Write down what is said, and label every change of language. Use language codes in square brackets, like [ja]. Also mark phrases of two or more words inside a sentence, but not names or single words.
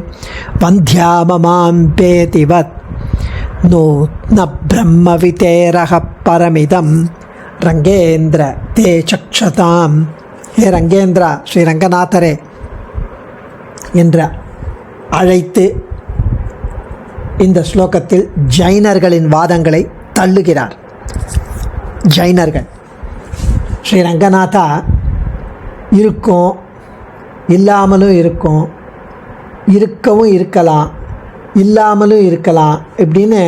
[sa] वन्ध्याममाम्बेतिवत् नूत्न ब्रह्मवितेरः परमिदं रङ्गेन्द्र ते चक्षताम्. हे रङ्गेन्द्रा, [ta] ஸ்ரீரங்கநாதரே என்ற அழைத்து இந்த ஸ்லோகத்தில் ஜைனர்களின் வாதங்களை தள்ளுகிறார். ஜைனர்கள் ஸ்ரீரங்கநாதா இருக்கும், இல்லாமலும் இருக்கும், இருக்கவும் இருக்கலாம், இல்லாமலும் இருக்கலாம், இப்படின்னு